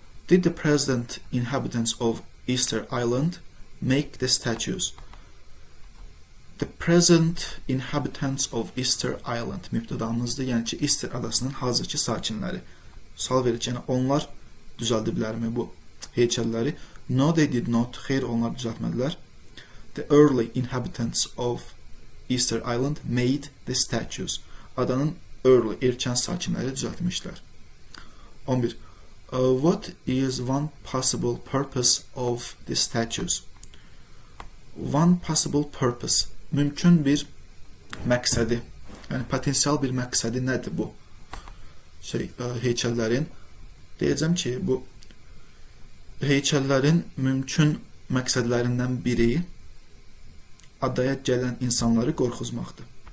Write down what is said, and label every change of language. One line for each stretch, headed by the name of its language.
English: Did the present inhabitants of Easter Island make the statues? The present inhabitants of Easter Island
Azerbaijani: mübtədamızdır, yəni ki, Easter adasının hazırki sakinləri. Sual verir ki, yəni onlar düzəldibilərmi bu heykəlləri?
English: No, they did not.
Azerbaijani: Xeyr, onlar düzəltmədilər.
English: The early inhabitants of Easter Island made the statues.
Azerbaijani: Adanın early, erkən sakinləri düzəltmişlər. 11.
English: What is one possible purpose of the statues? One possible purpose,
Azerbaijani: mümkün bir məqsədi, yəni potensial bir məqsədi nədir bu heykəllərin? Deyəcəm ki, bu heykəllərin mümkün məqsədlərindən biri adaya gələn insanları qorxuzmaqdır.